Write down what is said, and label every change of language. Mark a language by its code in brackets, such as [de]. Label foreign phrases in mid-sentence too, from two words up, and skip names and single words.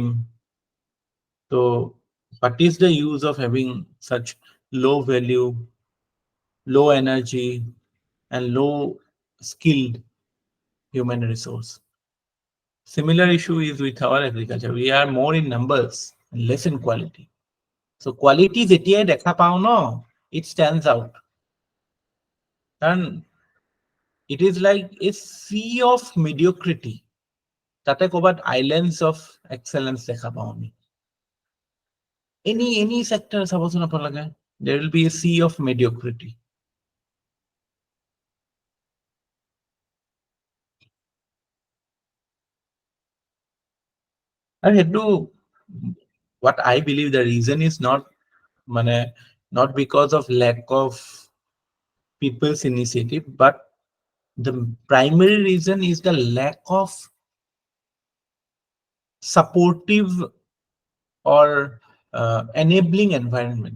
[en] So what is the use of having such low value, low energy, and low skilled human resource? Similar issue is with our agriculture. We are more in numbers and less in quality. So quality [as] যেতিয়াই দেখা পাও ন, [en] it stands out. And it is like a sea of mediocrity. [as] তাতে ক'বাত [en] islands of excellence [as] দেখা পাও আমি। [en] Any sector [as] চাবচোন আপোনালোকে, [en] there will be a sea of mediocrity. And সেইটো, what I believe the reason is not because of lack of people's initiative, but the primary reason is the lack of supportive or enabling environment.